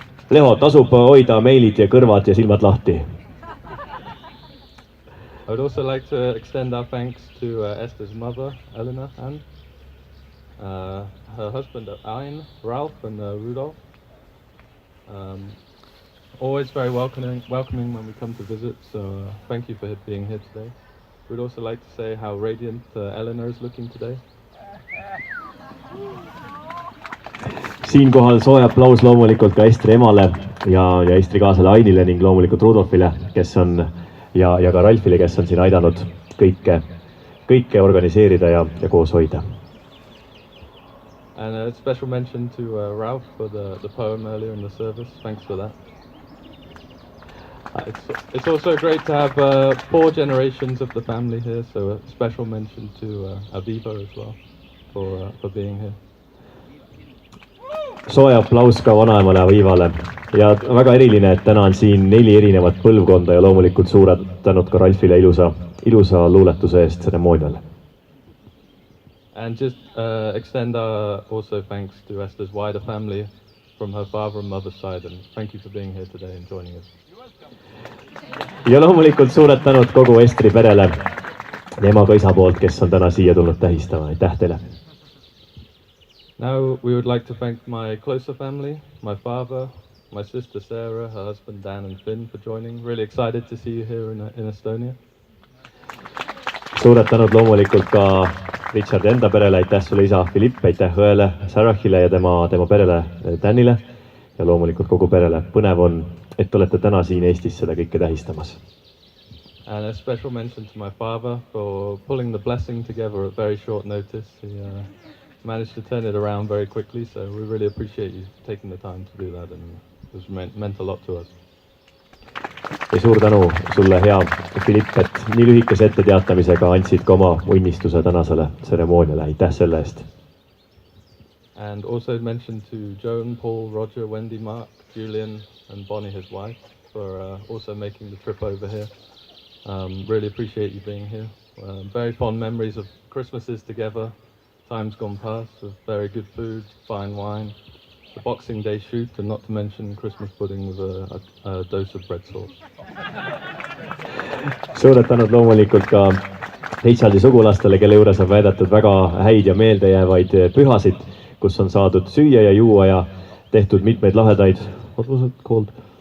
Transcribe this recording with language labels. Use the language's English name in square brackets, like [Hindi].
[Estonian] Leho, tasub hoida meilid ja kõrvad ja silmad lahti. [English] I would also like to extend our thanks to Esther's mother, Elena, and her husband, Ayn, Ralph, and Rudolph. Always very welcoming when we come to visit, so thank you for being here today. We'd also like to say how radiant Eleanor is looking today. [Estonian] Siinkohal soe aplaus loomulikult ka Estri emale ja Estri kaasale Ainile ning loomulikult Rudolfile, kes on ja ka Ralfile, kes on siin aidanud kõike organiseerida ja koos hoida. [English] And a special mention to Ralph for the poem earlier in the service. Thanks for that. It's also great to have 4 generations of the family here, so a special mention to Aviva as well for being here. [Estonian] Soe aplaus ka vanaemale Avivale ja väga eriline, et täna on siin 4 erinevat põlvkonda ja loomulikult suured tänud ka Ralfile ilusa luuletuse eest tseremoonial. [English] And just extend also thanks to Esther's wider family from her father and mother's side, and thank you for being here today and joining us. [Estonian] Ja loomulikult suured tänud kogu Estri perele ja ema ka isa poolt, kes on täna siia tulnud tähistama. Aitäh teile! [English] Now we would like to thank my closer family, my father, my sister Sarah, her husband Dan and Finn for joining. Really excited to see you here in Estonia. [Estonian] Suured tänud loomulikult ka Richard enda perele, aitäh sulle isa Philipp, aitäh õele Sarahile ja tema perele Danile ja loomulikult kogu perele. Põnev on, et olete täna siin Eestis seda kõike tähistamas. [English] And a special mention to my father for pulling the blessing together at very short notice. He managed to turn it around very quickly, so we really appreciate you taking the time to do that, and it was meant a lot to us. [Estonian] Ja suur tänu sulle, hea Philipp, et nii lühikese etteteatamisega andsid ka oma õnnistuse tänasele tseremooniale. Aitäh selle eest. [English] And also mention to Joan, Paul, Roger, Wendy, Mark, Julian and Bonnie, his wife, for also making the trip over here. Really appreciate you being here. Very fond memories of Christmases together. Time's gone past with very good food, fine wine, the Boxing Day shoot, and not to mention Christmas pudding with a dose of bread sauce. [Estonian] Suured tänud loomulikult ka Richardi sugulastele, kelle juures on väidetud väga häid ja meeldejäävaid pühasid, kus on saadud süüa ja juua ja tehtud mitmeid lahedaid, [English] what was it called?